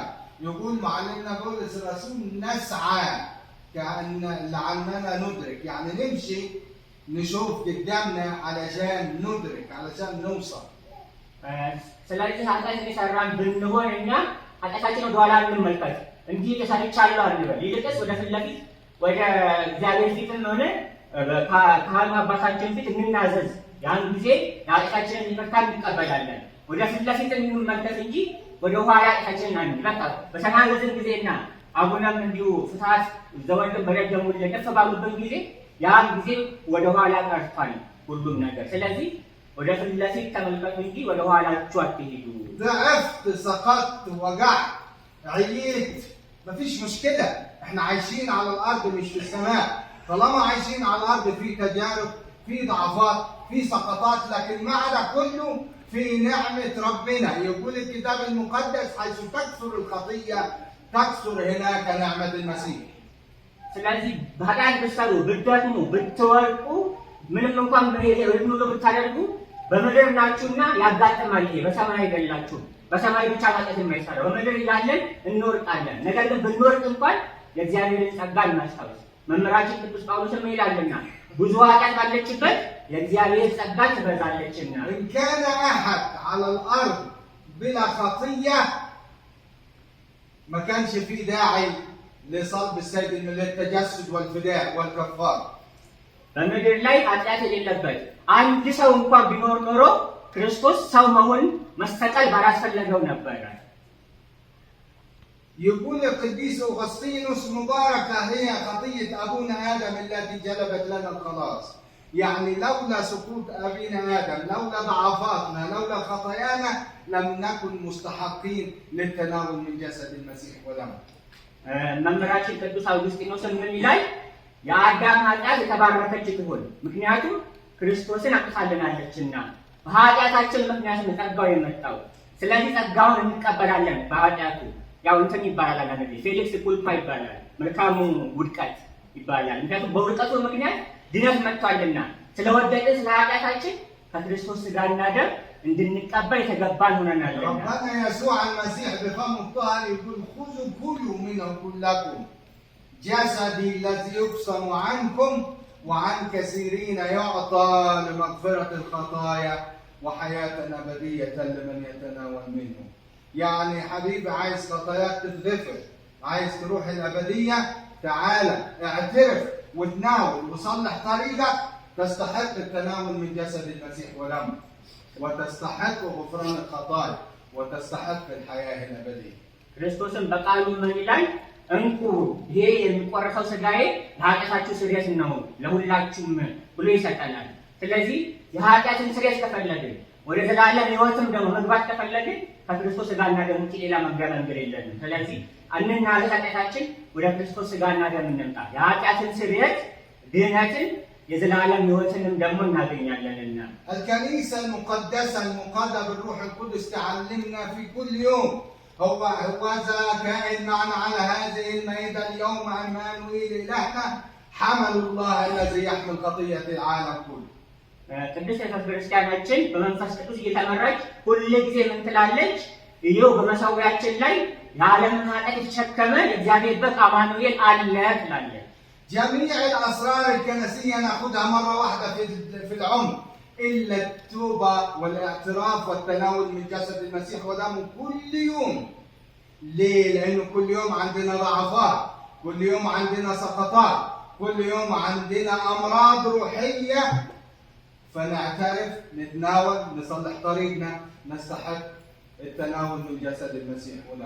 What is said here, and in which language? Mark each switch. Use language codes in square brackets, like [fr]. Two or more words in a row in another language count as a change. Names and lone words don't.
[ar] يقول معلمنا بولس الرسول نسعى كأن لعلنا ندرك، يعني نمشي نشوف قدامنا علشان ندرك، علشان نوصل. [am] ስለዚህ ኃጢአት የሰራን ብንሆን እኛ ኃጢአታችን ወደ ኋላ እንመልከት እንጂ ተሰርቻለሁ አንበል። ይልቅስ ወደ ፊት ለፊት ወደ እግዚአብሔር ፊትም ሆነ ካህኑ አባታችን ፊት እንናዘዝ። ያን ጊዜ የኃጢአታችንን ይቅርታ እንቀበላለን። ወደ ፊት ለፊት እንመልከት እንጂ ወደ ኋላ ኃጢአታችንን አንበል። በተናዘዝን ጊዜና አቡናም እንዲሁ ፍትሐት ዘወልድን በደገሙልን ከፍ ባሉበት ጊዜ ያን ጊዜ ወደ ኋላ ቀርቷል ሁሉም ነገር። ስለዚህ ወደ ፊት ለፊት ተመልከቱ እንጂ ወደ ኋላችሁ አትሄዱ። [ar] ضعفت، سقطت، وجعت، عييت، مفيش مشكلة. احنا عايشين على الأرض مش في السماء. طالما عايشين على الأرض في تجارب، في ضعفات، في سقطات، لكن مع ده كله في نعمة ربنا. يقول الكتاب المقدس حيث تكثر الخطية تكثر هناك نعمة المسيح. [am] ስለዚህ በኃጢአት ብትሰሩ ብትደክሙ ብትወድቁ ምንም እንኳን በሁሉ ብታደርጉ በምድር ናችሁና ያጋጥማል። ይሄ በሰማይ አይደላችሁም። በሰማይ ብቻ ኃጢአት የማይሰራው በምድር እያለን እንወርቃለን። ነገር ግን ብንወርቅ እንኳን የእግዚአብሔርን ጸጋ እናስታውስ። መምህራችን ቅዱስ ጳውሎስም ይላልና ብዙ ኃጢአት ባለችበት የእግዚአብሔር ጸጋ ትበዛለችና። [ar] إن كان أحد على الأرض بلا خطية ما كانش فيه داعي لصلب السيد للتجسد والفداء والكفار. [am] በምድር ላይ ኃጢአት የሌለበት አንድ ሰው እንኳን ቢኖር ኖሮ ክርስቶስ ሰው መሆን መሰቀል ባላስፈለገው ነበር። [ar] يقول القديس أغسطينوس مباركة هي خطية أبونا آدم التي جلبت لنا الخلاص. يعني لولا سقوط أبينا آدم، لولا ضعفاتنا، لولا خطايانا لم نكن مستحقين للتناول من جسد المسيح ودمه. [am] መምህራችን ቅዱስ አውግስጢኖስ ምን ይላል? የአዳም ኃጢአት የተባረከች ትሁን፣ ምክንያቱም ክርስቶስን አጥፋልናለችና። በኃጢአታችን ምክንያት ነው ጸጋው የመጣው። ስለዚህ ጸጋውን እንቀበላለን። በኃጢአቱ ያው እንትን ይባላል አንዴ [la] felix culpa [am] ይባላል፣ መልካሙ ውድቀት ይባላል። ምክንያቱም በውድቀቱ ምክንያት ድነት መጥቷልና ስለወደቅን ስለ ኃጢአታችን ከክርስቶስ ሥጋና ደም እንድንቀበል የተገባን ሆነናል። [ar] ربنا يسوع المسيح بفم الطاهر يقول خذوا كلوا منه كلكم جسدي الذي يقسم عنكم وعن كثيرين يعطى لمغفرة الخطايا وحياة أبدية لمن يتناول منه. يعني حبيبي عايز خطاياك تتغفر، عايز تروح الأبدية، تعالى اعترف وتناول وصلح طريقك، تستحق التناول من جسد المسيح ودمه، وتستحق غفران الخطايا، وتستحق الحياة الأبدية. [am] ክርስቶስን በቃሉ ምን ይላል? እንኩ ይሄ የሚቆረሰው ሥጋዬ ለኃጢአታችሁ ስርየት ነው ለሁላችሁም ብሎ ይሰጠናል። ስለዚህ የኃጢአትን ስርየት ከፈለግን ወደ ዘላለም ሕይወትም ደግሞ መግባት ከፈለግን ከክርስቶስ ሥጋና ደም ውጪ ሌላ መግቢያ መንገድ የለንም። ስለዚህ እንናዘዝ፣ ኃጢአታችን ወደ ክርስቶስ ሥጋና ደም እንምጣ። የኃጢአትን ስርየት ድህነትን የዘላለም ሕይወትንም ደግሞ እናገኛለንና። [ar] الكنيسة المقدسة المقادة بالروح القدس تعلمنا في كل يوم هوذا كائن معنا على هذه المائدة اليوم عمانوئيل إلهنا حمل الله الذي يحمل خطية العالم كله. [am] ቅድስት ቤተክርስቲያናችን በመንፈስ ቅዱስ እየተመራች ሁሉ ጊዜ ምን ትላለች? ይኸው በመሠዊያችን ላይ የዓለምን ኃጢአት የተሸከመ የእግዚአብሔር በግ አማኑኤል አለ ትላለች። [ar] جميع الأسرار الكنسية نأخذها مرة واحدة في العمر، إلا التوبة والاعتراف والتناول من جسد المسيح ودمه كل يوم. ليه؟ لأنه كل يوم عندنا ضعفات، كل يوم عندنا سقطات، كل يوم عندنا أمراض روحية، فنعترف، نتناول، نصلح طريقنا، نستحق التناول من جسد المسيح ودمه.